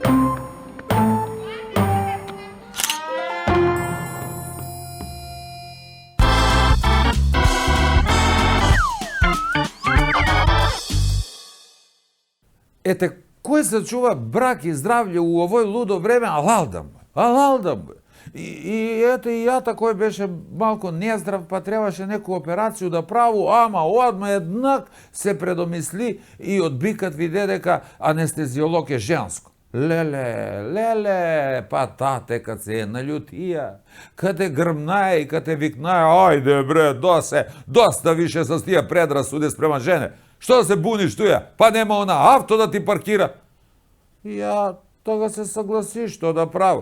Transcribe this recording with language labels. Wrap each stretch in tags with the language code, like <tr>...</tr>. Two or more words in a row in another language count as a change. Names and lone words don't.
<mk>Ете, кој се чува брак и здравје у овој лудо време, алалдам. И ете, и ја кој беше малку нездрав, па требаше неку операцију да праву, ама одма еднак се предомисли и од бикат виде дека анестезиолог е женско.</mk> <sr>Lele, pa tate kad se je naljutija, kad te grmnaje i kad te viknaje, ajde bre, dosta više sa stija predrasude sprema žene. Što se buniš tu ja? Pa nema ona avto da ti parkira. Ja toga se saglasiš, to da pravo.</sr>